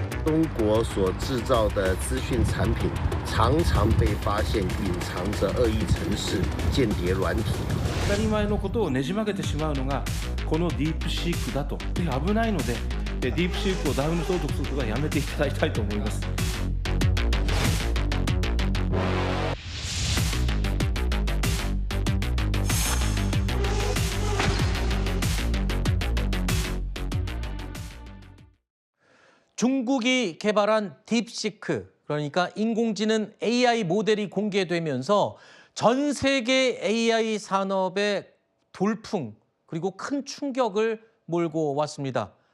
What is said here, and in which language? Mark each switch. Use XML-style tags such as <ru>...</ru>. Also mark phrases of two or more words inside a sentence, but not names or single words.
<zh>中国所制造的资讯产品，常常被发现隐藏着恶意程式、间谍软体。</zh> <ja>当たり前のことをねじ曲げてしまうのがこのディープシークだと危ないので、ディープシークをダウンロードすることはやめていただきたいと思います。</ja> <ko>중국이 개발한 딥시크, 그러니까 인공지능 AI 모델이 공개되면서 전 세계 AI 산업의 돌풍 그리고 큰 충격을 몰고 왔습니다.</ko>